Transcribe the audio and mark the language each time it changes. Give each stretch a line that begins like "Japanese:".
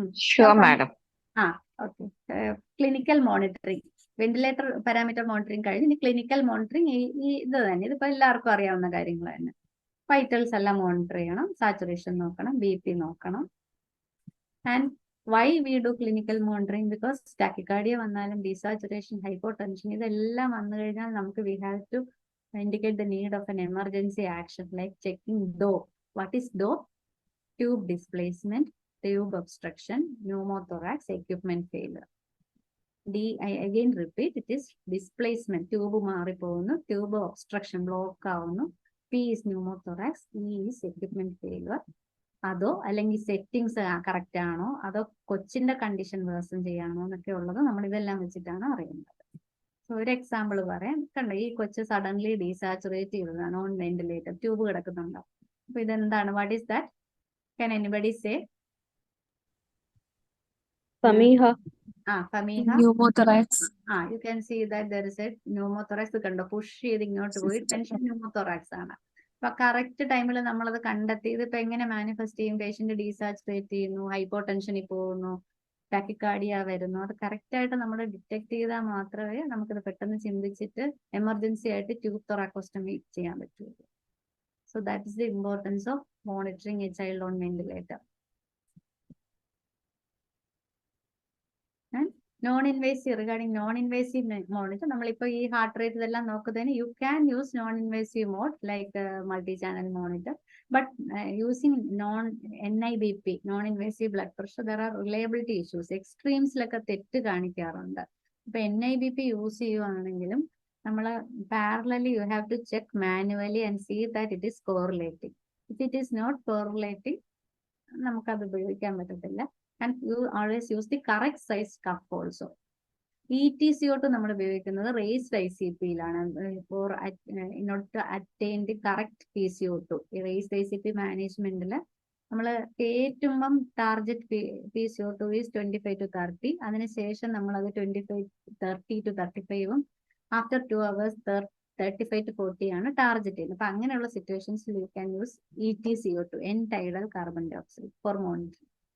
English: Sure, madam. Okay.
Malayalam: Clinical monitoring, ventilator parameter monitoring കഴിഞ്ഞ് ഇനി clinical monitoring ഇത് തന്നെ. ഇതിപ്പോ എല്ലാവർക്കും അറിയാവുന്ന കാര്യങ്ങൾ തന്നെ. വൈറ്റൽസ് എല്ലാം മോണിറ്റർ ചെയ്യണം, സാച്ചുറേഷൻ നോക്കണം, BP നോക്കണം.
English: And why we do clinical monitoring? Because
Malayalam: tachycardia വന്നാലും desaturation, hypotension ഇതെല്ലാം വന്നു കഴിഞ്ഞാൽ നമുക്ക്
English: we have to indicate the need of an emergency action like checking DOE. What is DOE? Tube displacement, tube obstruction, pneumothorax, equipment failure. I again repeat, it is displacement,
Malayalam: tube മാറിപ്പോകുന്നു,
English: tube obstruction,
Malayalam: block ആവുന്നു.
English: P is pneumothorax, E is equipment failure.
Malayalam: അതോ അല്ലെങ്കിൽ settings correct ആണോ, അതോ കൊച്ചിന്റെ condition version ചെയ്യാണോ എന്നൊക്കെ ഉള്ളത് നമ്മൾ ഇതെല്ലാം വെച്ചിട്ടാണ് അറിയുന്നത്. സോ ഒരു എക്സാമ്പിൾ പറയാം. കണ്ടോ, ഈ കൊച്ച് സഡൻലി ഡീസാച്ചുറേറ്റ് ചെയ്തതാണ്, നോൺ വെന്റിലേറ്റർ, ട്യൂബ് കിടക്കുന്നുണ്ടോ. അപ്പൊ ഇതെന്താണ്?
English: What is that? Can anybody say? Famiha. Famiha. Pneumothorax. You can see that there is a pneumothorax.
Malayalam: കണ്ടോ, പുഷ് ചെയ്ത് ഇങ്ങോട്ട് പോയി ടെൻഷൻ pneumothorax ആണ്. അപ്പൊ കറക്റ്റ് ടൈമിൽ നമ്മളത് കണ്ടെത്തി. ഇതിപ്പോ എങ്ങനെ മാനിഫെസ്റ്റ് ചെയ്യും? പേഷ്യന്റ് ഡീസാച്ചുറേറ്റ് ചെയ്യുന്നു, ഹൈപ്പോടെൻഷനിൽ പോകുന്നു, ടാക്കിക്കാർഡിയ വരുന്നു. അത് കറക്റ്റ് ആയിട്ട് നമ്മൾ ഡിറ്റക്ട് ചെയ്താൽ മാത്രമേ നമുക്കത് പെട്ടെന്ന് ചിന്തിച്ചിട്ട് എമർജൻസി ആയിട്ട് ട്യൂബ് തൊറാക്കോസ്റ്റമി ചെയ്യാൻ പറ്റുള്ളൂ.
English: So that is the importance of monitoring a child on ventilator. And non-invasive, regarding non-invasive monitor,
Malayalam: നമ്മളിപ്പോ ഈ ഹാർട്ട് റേറ്റ് ഇതെല്ലാം നോക്കുന്നതിന്
English: you can use non-invasive mode like multi-channel monitor, but using NIBP, non-invasive blood pressure, there are reliability issues.
Malayalam: എക്സ്ട്രീംസിലൊക്കെ തെറ്റ് കാണിക്കാറുണ്ട്. ഇപ്പൊ NIBP use ചെയ്യുവാണെങ്കിലും നമ്മൾ
English: parallelly you have to check manually and see that it is correlating. If it is not correlating,
Malayalam: നമുക്കത് ഉപയോഗിക്കാൻ പറ്റത്തില്ല.
English: And you always use the correct size cuff also.
Malayalam: ETCO2 നമ്മൾ ഉപയോഗിക്കുന്നത് raised ICP-ലാണ്
English: for in order to attain the correct PCO2.
Malayalam: ഈ raised ICP മാനേജ്മെന്റിൽ നമ്മൾ കയറ്റുമ്പം target PCO2 is 25 to 30. അതിനുശേഷം നമ്മളത് 30 to 35 ആഫ്റ്റർ 2 hours 35 to 40 ആണ് ടാർഗറ്റ് ചെയ്യുന്നത്. അപ്പൊ അങ്ങനെയുള്ള സിറ്റുവേഷൻസിൽ
English: You can use ETCO2, N-tidal carbon dioxide, for monitoring.